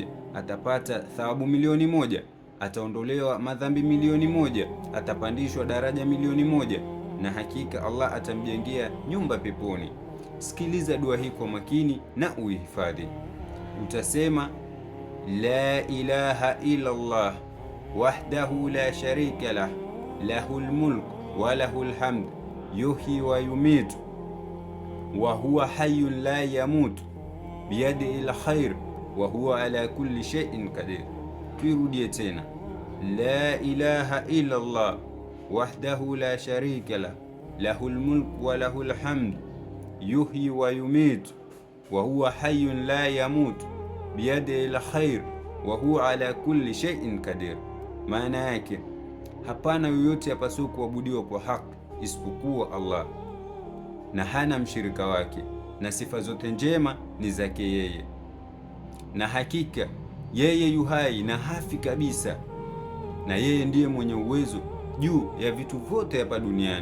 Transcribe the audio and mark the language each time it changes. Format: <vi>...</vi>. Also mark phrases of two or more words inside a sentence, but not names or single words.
<sw>Atapata thawabu milioni moja, ataondolewa madhambi milioni moja, atapandishwa daraja milioni moja, na hakika Allah atamjengea nyumba peponi. Sikiliza dua hii kwa makini na uihifadhi.</sw> <ar>Utasema لا إله إلا الله وحده لا شريك له له الملك وله الحمد يحيي ويميت وهو حي لا يموت بيده الخير وهو على كل شيء قدير.</ar> <sw>Tuirudie tena,</sw> <ar>لا إله إلا الله وحده لا شريك له له الملك وله الحمد يحيي ويميت وهو حي لا يموت بيده الخير وهو على كل شيء قدير.</ar> <sw>Maana yake hapana yoyote apaswa kuabudiwa kwa haki isipokuwa Allah, na hana mshirika wake, na sifa zote njema ni zake yeye, na hakika yeye yuhai na hafi kabisa, na yeye ndiye mwenye uwezo juu ya vitu vyote hapa duniani.</sw>